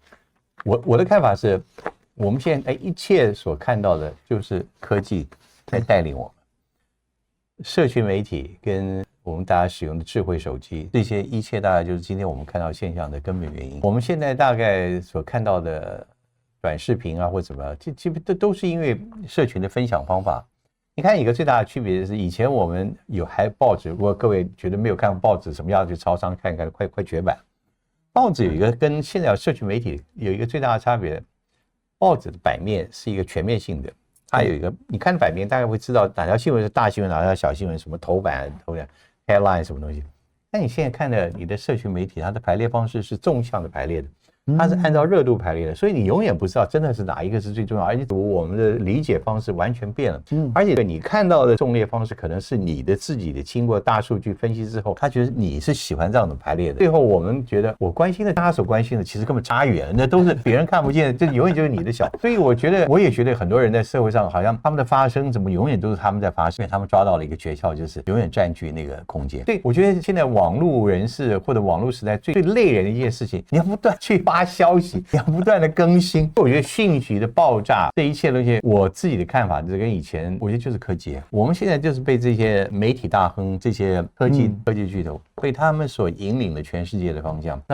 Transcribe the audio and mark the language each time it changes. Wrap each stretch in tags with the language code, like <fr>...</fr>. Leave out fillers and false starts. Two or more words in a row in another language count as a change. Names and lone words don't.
<zh>我的看法是，我們現在一切所看到的，就是科技在帶領我們，社群媒體跟我們大家使用的智慧手機，這些一切大概就是今天我們看到現象的根本原因。我們現在大概所看到的短視頻啊或怎麼樣，基本都是因為社群的分享方法。你看一個最大的區別是，以前我們還報紙，如果各位覺得沒有看過報紙，什麼樣去超商看看，快絕版。報紙有一個跟現在社群媒體有一個最大的差別，報紙的版面是一個全面性的。它有一個，你看版面大概會知道哪條新聞是大新聞，哪條小新聞，什麼頭版 headline 什麼東西。但你現在看的你的社群媒體，它的排列方式是縱向的排列的，它是按照熱度排列的，所以你永遠不知道真的是哪一個是最重要，而且我们的理解方式完全變了。而且你看到的縱列方式可能是你的自己的經過大數據分析之後，他覺得你是喜歡這樣的排列的。最後我們覺得我關心的，大家所關心的其實根本差遠，那都是別人看不見的，這永遠就是你的小。所以我覺得，我也覺得很多人在社會上好像他們的發聲怎麼永遠都是他們在發聲，因為他們抓到了一個訣竅，就是永遠佔據那個空間。對，我覺得現在網絡人士或者網絡時代最累人的一件事情，你要不斷去發消息，你要不斷的更新。我覺得訊息的爆炸，這一切東西，我自己的看法就是跟以前，我覺得就是科技。我們現在就是被這些媒體大亨、这些科技巨頭被他們所引領了全世界的方向。</zh>